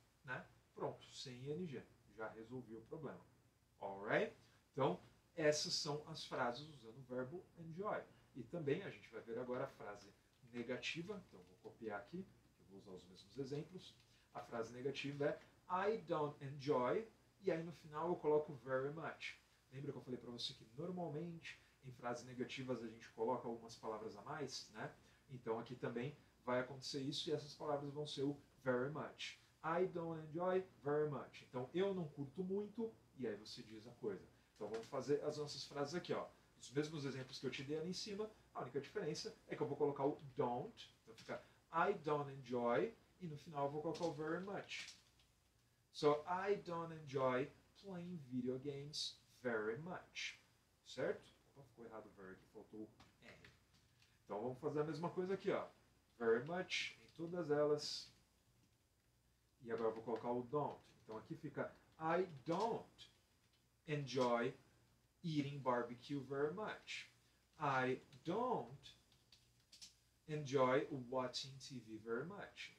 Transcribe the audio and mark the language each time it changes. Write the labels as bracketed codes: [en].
[pt] Né? Pronto, sem ing. Já resolvi o problema. Alright? Então, essas são as frases usando o verbo enjoy. E também a gente vai ver agora a frase negativa. Então, vou copiar aqui, eu vou usar os mesmos exemplos. A frase negativa é [en] I don't enjoy. [pt] E aí no final eu coloco [en] very much. [pt] Lembra que eu falei para você que normalmente em frases negativas a gente coloca algumas palavras a mais, né? Então aqui também vai acontecer isso e essas palavras vão ser o very much. [en] I don't enjoy very much. [pt] Então eu não curto muito e aí você diz a coisa. Então vamos fazer as nossas frases aqui, ó. Os mesmos exemplos que eu te dei ali em cima, a única diferença é que eu vou colocar o don't, então fica [en] I don't enjoy, [pt] e no final eu vou colocar o very much. [en] So, I don't enjoy playing video games very much. [pt] Certo? Opa, ficou errado o very, aqui faltou R. Então vamos fazer a mesma coisa aqui, ó. Very much em todas elas. E agora eu vou colocar o don't. Então aqui fica [en] I don't enjoy eating barbecue very much. I don't enjoy watching TV very much.